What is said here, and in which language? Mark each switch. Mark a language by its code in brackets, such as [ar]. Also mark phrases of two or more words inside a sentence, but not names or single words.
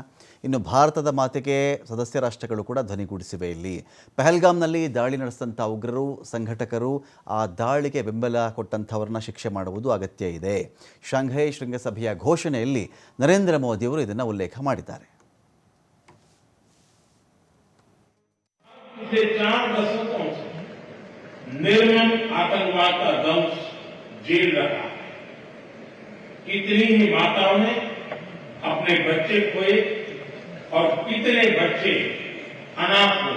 [kn] ಇನ್ನು ಭಾರತದ ಮಾತಿಗೆ ಸದಸ್ಯ ರಾಷ್ಟ್ರಗಳು ಕೂಡ ಧ್ವನಿಗೂಡಿಸಿವೆ. ಇಲ್ಲಿ ಪಹಲ್ಗಾಮ್ನಲ್ಲಿ ದಾಳಿ ನಡೆಸಿದಂಥ ಉಗ್ರರು, ಸಂಘಟಕರು, ಆ ದಾಳಿಗೆ ಬೆಂಬಲ ಕೊಟ್ಟಂಥವ್ರನ್ನ ಶಿಕ್ಷೆ ಮಾಡುವುದು ಅಗತ್ಯ ಇದೆ. ಶಾಂಘೈ ಶೃಂಗಸಭೆಯ ಘೋಷಣೆಯಲ್ಲಿ ನರೇಂದ್ರ ಮೋದಿಯವರು ಇದನ್ನು ಉಲ್ಲೇಖ ಮಾಡಿದ್ದಾರೆ. [hi] पिछले 4 दशकों से निर्मम आतंकवाद का दंश झेल रहा है। कितनी ही माताओं ने अपने बच्चे खोए और कितने बच्चे अनाथ हुए।